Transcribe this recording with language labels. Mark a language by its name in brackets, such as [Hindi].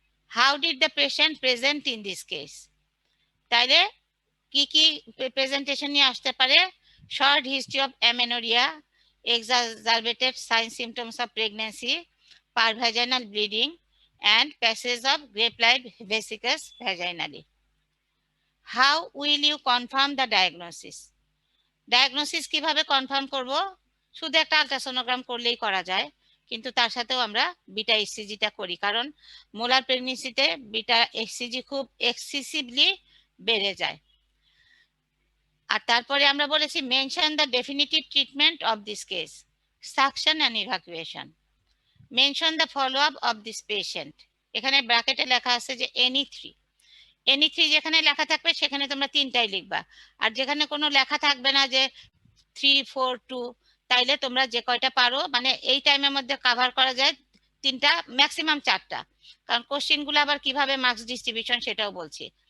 [English] how did the patient present in this case, [Bangla] তাইলে কি কি প্রেজেন্টেশন নিয়ে আসতে পারে, [English] Short history of amenorrhoea, exacerbated signs symptoms of pregnancy, parvaginal bleeding and passage of grape-like vesicles vaginally. How will you confirm the diagnosis? [Bangla] Diagnosis কিভাবে confirm করব, শুধু একটা আলট্রাসোনোগ্রাম করলেই করা যায়, কিন্তু তার সাথেও আমরা বিটা এসসিজিটা করি, কারণ মোলার প্রেগনেন্সিতে বিটা এসসিজি খুব এক্সেসিভলি বেড়ে যায়। আর তারপরে আমরা বলেছি [English] mention the definitive treatment of this case, suction and evacuation, mention the follow up of this patient, [Bangla] এখানে ব্র্যাকেটে লেখা আছে যে এনি থ্রি যেখানে লেখা থাকবে সেখানে তোমরা 3টাই লিখবা, আর যেখানে কোনো লেখা থাকবে না যে 3, 4, 2, তাইলে তোমরা যে কয়টা পারো, মানে এই টাইমের মধ্যে কভার করা যায় 3টা ম্যাক্সিমাম 4টা, কারণ কোশ্চেন গুলো আবার কিভাবে মার্কস ডিস্ট্রিবিউশন সেটাও বলছি।